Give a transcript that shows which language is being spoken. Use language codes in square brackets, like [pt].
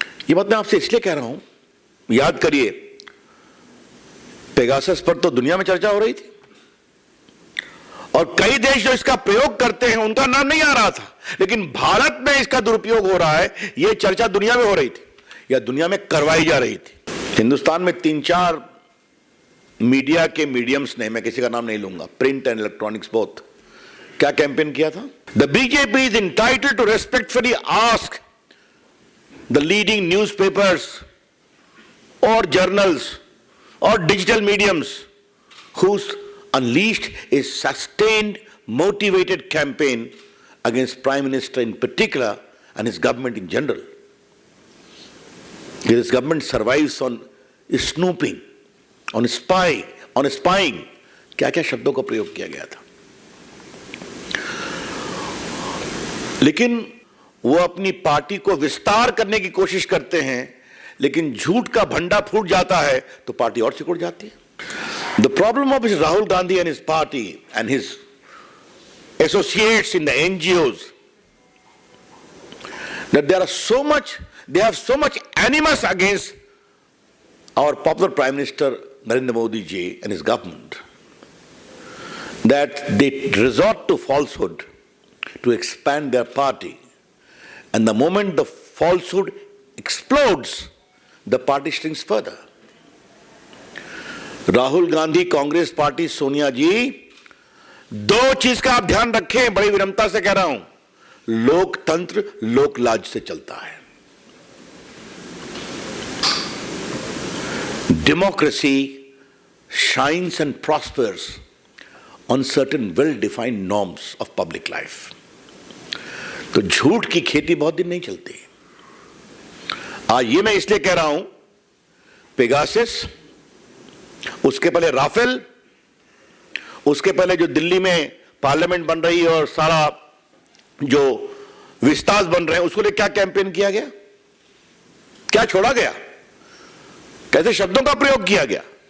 [hi] यह बात मैं आपसे इसलिए कह रहा हूं, याद करिए पेगासस पर तो दुनिया में चर्चा हो रही थी और कई देश जो इसका प्रयोग करते हैं उनका नाम नहीं आ रहा था, लेकिन भारत में इसका दुरुपयोग हो रहा है, यह चर्चा दुनिया में हो रही थी या दुनिया में करवाई जा रही थी। हिंदुस्तान में 3-4 मीडिया के मीडियम्स ने, मैं किसी का नाम नहीं लूंगा, [en] print and electronics both, [hi] क्या कैंपेन किया था? [en] The BJP is entitled to respectfully ask the leading newspapers और journals और digital mediums who's unleashed a sustained, motivated campaign against Prime Minister in particular and his government in general. His government survives on snooping, on spying. [hi] क्या-क्या शब्दों का प्रयोग किया गया था। लेकिन वो अपनी पार्टी को विस्तार करने की कोशिश करते हैं, लेकिन झूठ का भंडा फूट जाता है तो पार्टी और सिकुड़ जाती है। [en] The problem of Rahul Gandhi and his party and his associates in the NGOs that they have so much animus against our popular Prime Minister Narendra Modi ji and his government that they resort to falsehood to expand their party, and the moment the falsehood explodes, the party shrinks further. [hi] Rahul Gandhi, Congress party, Sonia जी, दो चीज का आप ध्यान रखें, बड़ी विनम्रता से कह रहा हूं, लोकतंत्र लोकलाज से चलता है. [en] Democracy shines and prospers on certain well-defined norms of public life. [hi] तो झूठ की खेती बहुत दिन नहीं चलती. आज ये मैं इसलिए कह रहा हूं, पेगासस, उसके पहले राफेल, उसके पहले जो दिल्ली में पार्लियामेंट बन रही है और सारा जो विस्तार बन रहे हैं, उसको लिए क्या कैंपेन किया गया, क्या छोड़ा गया, कैसे शब्दों का प्रयोग किया गया.